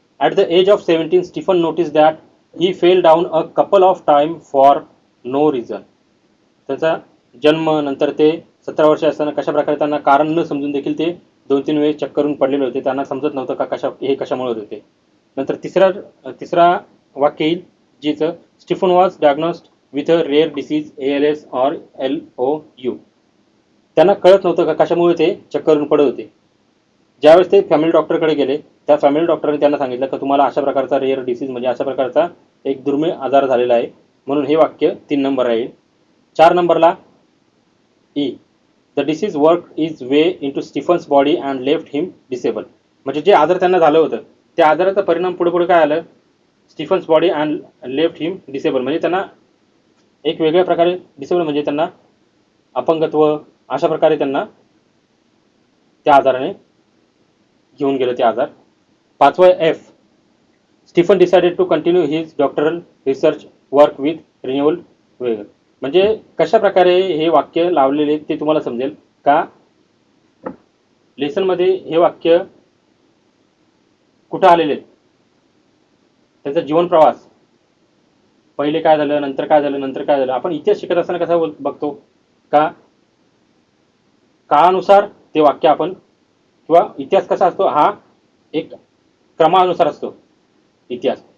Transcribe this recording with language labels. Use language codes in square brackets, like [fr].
[en] At the age of 17 Stephen notice that he fell down a couple of time for no reason. [mr] त्याचा जन्म नंतर ते 17 वर्ष असताना कशा प्रकारे त्यांना कारण न समजून देखील ते 2-3 वेळेस चक्करून पडलेले होते. त्यांना समजत नव्हतं का हे कशामुळे होते. नंतर तिसरा वाक्य येईल जीचं, [en] Stephen was diagnosed with a rare disease ALS और LOU. [mr] त्यांना कळत नव्हतं का कशामुळे ते चक्करून पडत होते. ज्यावेळेस ते फॅमिली डॉक्टरकडे गेले, त्या फॅमिली डॉक्टरने त्यांना सांगितलं की तुम्हाला अशा प्रकारचा रेअर डिसीज म्हणजे अशा प्रकारचा एक दुर्मिळ आजार झालेला आहे. म्हणून हे वाक्य 3 नंबर राहील. 4 नंबरला E, [en] The disease work is way into Stephen's body and left him disable. [mr] म्हणजे जे आजार त्यांना झालं होतं त्या आजाराचा परिणाम पुढे पुढे काय आलं, [en] Stephen's body and left him disable. [mr] म्हणजे त्यांना एक वेगळ्या प्रकारे डिसेबल म्हणजे त्यांना अपंगत्व अशा प्रकारे त्यांना त्या आजाराने घेऊन गेलं ते आजार. [en] 5वा F, Stephen decided to continue his doctoral research work with renewal vigour. [mr] म्हणजे कशा प्रकारे हे वाक्य लावलेले ते तुम्हाला समजेल का लेसनमध्ये हे वाक्य कुठं आलेले, त्याचा जीवन प्रवास पहिले काय झालं, नंतर काय झालं, नंतर काय झालं. आपण इतिहास शिकत असताना कसा बघतो का काळानुसार ते वाक्य आपण, किंवा इतिहास कसा असतो हा एक क्रमानुसार असतो इतिहास.